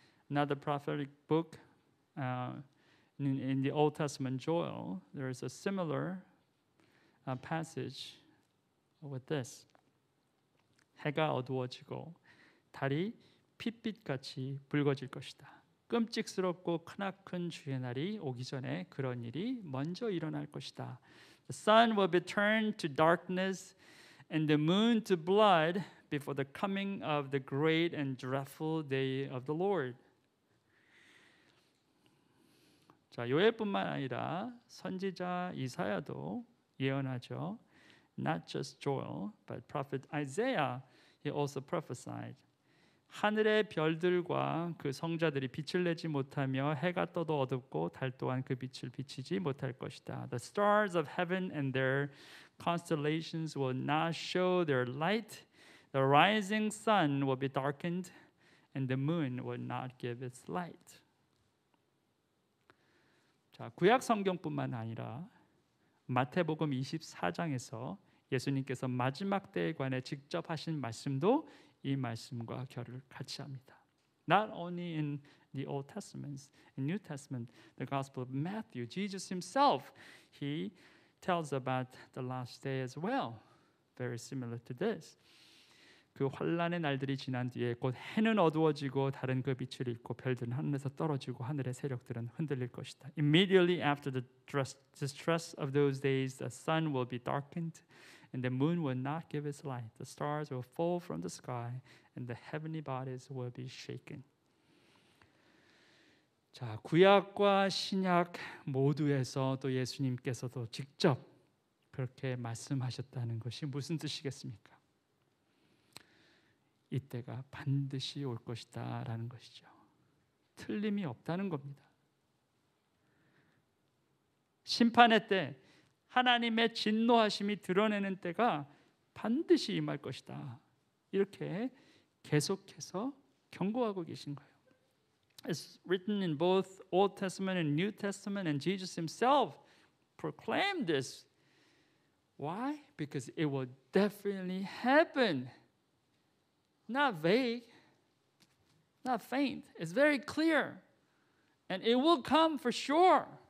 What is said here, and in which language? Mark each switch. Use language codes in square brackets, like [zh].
[en] Another prophetic book in the Old Testament, Joel, there is a similar passage with this. [ko] 해가 어두워지고 달이 핏빛같이 붉어질 것이다. 끔찍스럽고 크나큰 주의 날이 오기 전에 그런 일이 먼저 일어날 것이다. [en] The sun will be turned to darkness and the moon to blood before the coming of the great and dreadful day of the Lord. [ko] 자, 요엘뿐만 아니라 선지자 이사야도 예언하죠. [en] Not just Joel, but prophet Isaiah, he also prophesied. [ko] 하늘의 별들과 그 성자들이 빛을 내지 못하며 해가 떠도 어둡고 달 또한 그 빛을 비치지 못할 것이다. [en] The stars of heaven and their constellations will not show their light. The rising sun will be darkened and the moon will not give its light. [ko] 자, 구약 성경뿐만 아니라 마태복음 24장에서 예수님께서 마지막 때에 관해 직접 하신 말씀도 이 말씀과 결을 같이 합니다. [en] Not only in the Old Testament, in New Testament, the Gospel of Matthew, Jesus himself, he tells about the last day as well. Very similar to this. [ko] 그 환란의 날들이 지난 뒤에 곧 해는 어두워지고 달은 그 빛을 잃고 별들은 하늘에서 떨어지고 하늘의 세력들은 흔들릴 것이다. [en] Immediately after the distress of those days, the sun will be darkened and the moon will not give its light. The stars will fall from the sky and the heavenly bodies will be shaken. [ko] 자, 구약과 신약 모두에서 또 예수님께서도 직접 그렇게 말씀하셨다는 것이 무슨 뜻이겠습니까? 이때가 반드시 올 것이다 라는 것이죠. 틀림이 없다는 겁니다. 심판의 때 하나님의 진노하심이 드러내는 때가 반드시 임할 것이다. 이렇게 계속해서 경고하고 계신 거예요. [en] It's written in both Old Testament and New Testament, and Jesus himself proclaimed this. Why? Because it will definitely happen. Not vague, not faint. It's very clear. And it will come for sure.